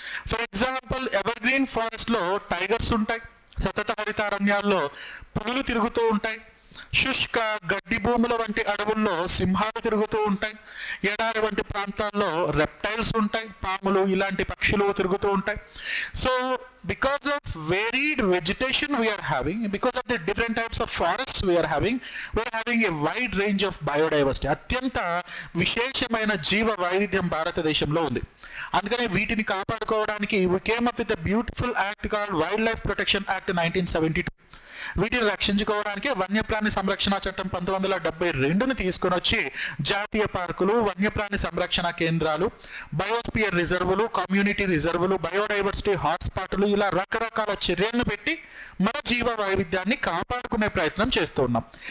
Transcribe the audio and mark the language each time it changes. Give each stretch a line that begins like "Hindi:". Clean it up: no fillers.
Telugu: For example, ever green ఫారెస్ట్లో tigers ఉంటాయి, సతత హరితారణ్యాల్లో పులులు తిరుగుతూ ఉంటాయి, శుష్క గడ్డి భూముల వంటి అడవుల్లో సింహాలు తిరుగుతూ ఉంటాయి, ఎడారి వంటి ప్రాంతాల్లో రెప్టైల్స్ ఉంటాయి, పాములు, ఇలాంటి పక్షులు తిరుగుతూ ఉంటాయి.
English: So because of varied vegetation we are having, because of the different types of forests we are having a wide range of biodiversity.
Telugu: అత్యంత విశేషమైన జీవ వైవిధ్యం భారతదేశంలో ఉంది. అందుకనే వీటిని కాపాడుకోవడానికి
English: we came up with a beautiful act called wildlife protection act 1972.
Telugu: వీటిని రక్షించుకోవడానికి వన్యప్రాణి సంరక్షణ చట్టం 1972ని తీసుకొని వచ్చి జాతీయ పార్కులు, వన్యప్రాణి సంరక్షణ కేంద్రాలు, బయోస్పియర్ రిజర్వులు, కమ్యూనిటీ రిజర్వులు, బయోడైవర్సిటీ హాట్స్పాట్లు ఇలా రకరకాల చర్యలను పెట్టి మన జీవ వైవిధ్యాన్ని కాపాడుకునే ప్రయత్నం చేస్తూ ఉన్నాం.